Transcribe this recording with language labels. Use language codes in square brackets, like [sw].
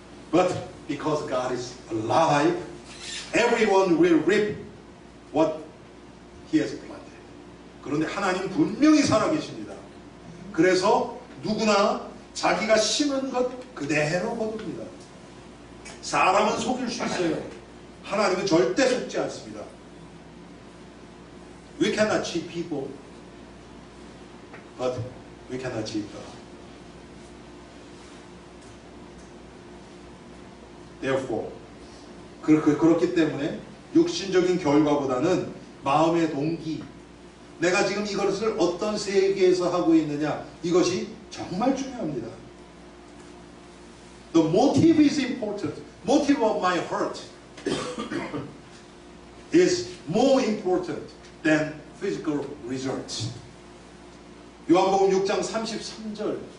[en] But because God is alive, everyone will reap what He has planted. [ko] 그런데 하나님 분명히 살아계십니다. 그래서 누구나 자기가 심은 것 그대로 거둡니다. 사람은 속일 수 있어요. 하나님은 절대 속지 않습니다. [en] We cannot cheat people, but we cannot cheat God. Therefore, [ko] 그렇기 때문에 육신적인 결과보다는 마음의 동기, 내가 지금 이것을 어떤 세계에서 하고 있느냐, 이것이 정말 중요합니다. [en] The motive is important. Motive of my heart is more important than physical results. [ko] 요한복음 6장 33절